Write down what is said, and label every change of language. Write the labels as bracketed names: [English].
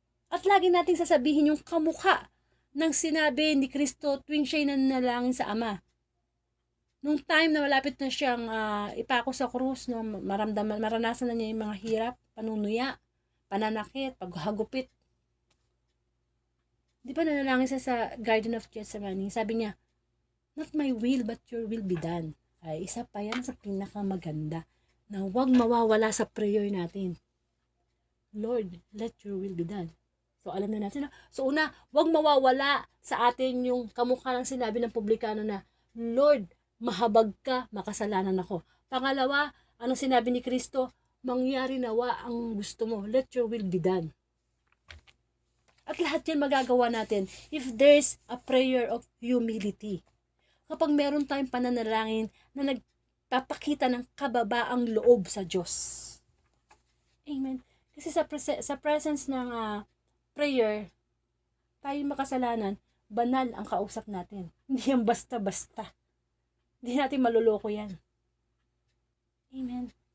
[Filipino] At lagi nating sasabihin yung kamukha ng sinabi ni Kristo tuwing siya'y nanalangin sa Ama. Nung time na malapit na siyang ipako sa krus, no, maranasan na niya yung mga hirap, panunuya, pananakit, paghagupit. Di ba nanalangin siya sa Garden of Gethsemane? Sabi niya, [English] not my will but your will be done. [Filipino] Ay, isa pa yan sa pinakamaganda na huwag mawawala sa prayer natin. [English] Lord, let your will be done. [Filipino] So, alam na natin. So, una, huwag mawawala sa atin yung kamukha ng sinabi ng publikano na, Lord, mahabag ka, makasalanan ako. Pangalawa, anong sinabi ni Kristo? Mangyari nawa ang gusto mo. [English] Let your will be done. [Filipino] At lahat yan magagawa natin [English] if there's a prayer of humility. [Filipino] Kapag meron tayong pananalangin na nagpapakita ng kababaang loob sa Diyos. Amen. Kasi sa presence ng prayer, tayo makasalanan, banal ang kausap natin. Hindi yan basta-basta. Hindi natin maluloko yan. Amen.